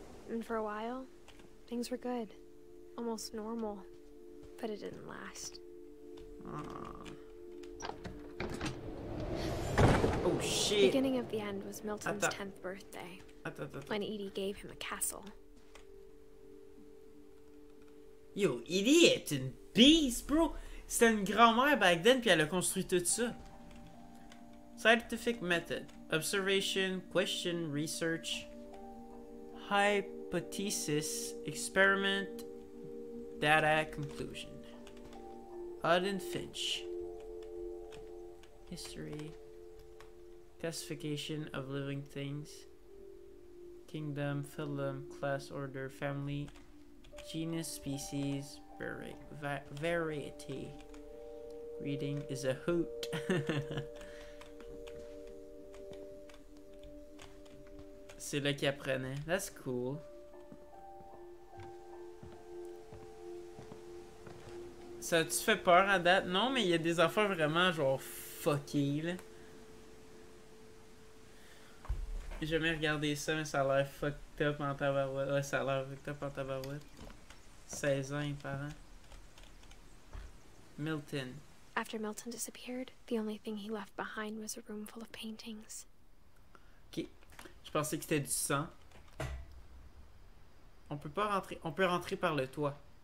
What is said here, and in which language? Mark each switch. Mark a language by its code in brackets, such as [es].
[en] And for a while, things were good. Almost normal. But it didn't last. Oh shit. The beginning of the end was Milton's [fr] Attends. [en] 10th birthday, [fr] Attends. [en] when Edie gave him a castle. [fr] Yo, Edie est une beast, bro. C'était une grand-mère [en] back then, [fr] puis elle a construit tout ça. [en] Scientific method. Observation, question, research, hypothesis, experiment, data, conclusion. Odd Finch. History. Classification of living things. Kingdom, phylum, class, order, family, genus, species, variety. Reading is a hoot. [fr] C'est là qu'il apprenait. [en] That's cool. [fr] Ça a-tu fait peur à date? Non, mais il y a des affaires vraiment genre fuckées là. J'ai jamais regardé ça, mais ça a l'air fucked up en tabarouette. Ouais, ça a l'air fucked up en tabarouette. 16 ans, parents. Milton. [en] After Milton disappeared, the only thing he left behind was a room full of paintings. Ok. [fr] Je pensais que c'était du sang. On peut pas rentrer. On peut rentrer par le toit.